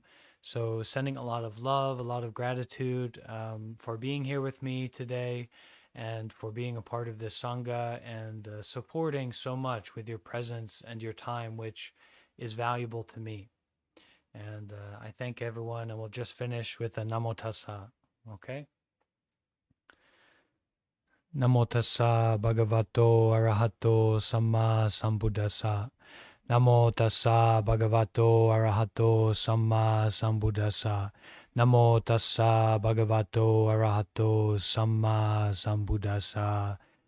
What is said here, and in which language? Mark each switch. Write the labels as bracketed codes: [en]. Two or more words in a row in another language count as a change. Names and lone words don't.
[en] So, sending a lot of love, a lot of gratitude for being here with me today, and for being a part of this sangha and supporting so much with your presence and your time, which is valuable to me. And I thank everyone, and we'll just finish with a [pi] Namo Tassa. [en] Okay? [pi] Namo Tassa Bhagavato Arahato Samma Sambuddhassa. Namo Tassa Bhagavato Arahato Samma Sambuddhassa. Namo Tassa Bhagavato Arahato Samma Sambuddhassa.